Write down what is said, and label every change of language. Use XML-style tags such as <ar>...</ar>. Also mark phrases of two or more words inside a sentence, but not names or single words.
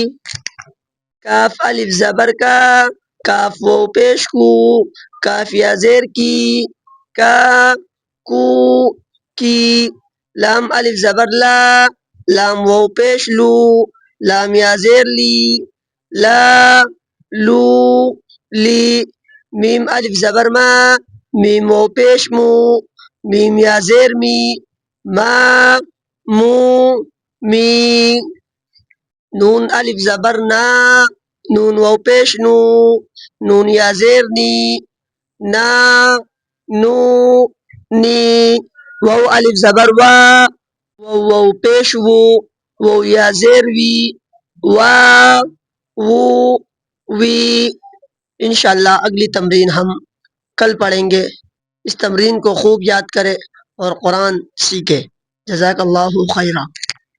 <ur>کاف الف زبر کا، کاف واو پیش کو، کاف یا زیر کی، کا کو کی۔ لام الف زبر لا، لام واو پیش لو، لام یا زیر لی، لا لو لی۔ میم الف زبر ما، میم واو پیش مو، میم یا زیر می، ما مو می۔ نون الف زبر نا، نون واو پیش نو، نون یا زیر نی، نا نو نی واو الف زبر وا واو پیش وو یا زیر وی وا وو وی. انشاءاللہ اگلی تمرین ہم کل پڑھیں گے. اس تمرین کو خوب یاد کرے اور قرآن سیکھے.</ur> <ar>جزاک اللہ خیرہ.</ar>